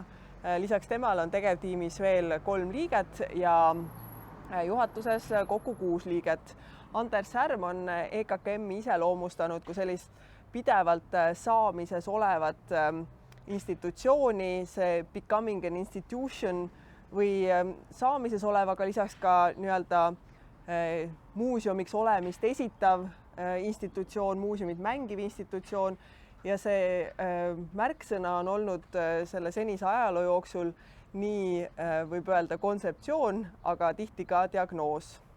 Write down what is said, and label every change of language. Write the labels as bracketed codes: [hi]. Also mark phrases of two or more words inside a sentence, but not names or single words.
[et] Lisaks temal on tegevtiimis veel 3 liiget ja juhatuses kokku 6 liiget. Anders Härm on EKKM-i iseloomustanud kui sellist pidevalt saamises olevat institutsiooni, see [en] becoming an institution [et] või saamises olevaga lisaks ka nii-öelda muuseumiks olemist esitav institutsioon, muuseumid mängiv institutsioon ja see märksõna on olnud selle senise ajaloo jooksul nii võib öelda kontseptsioon, aga tihti ka diagnoos.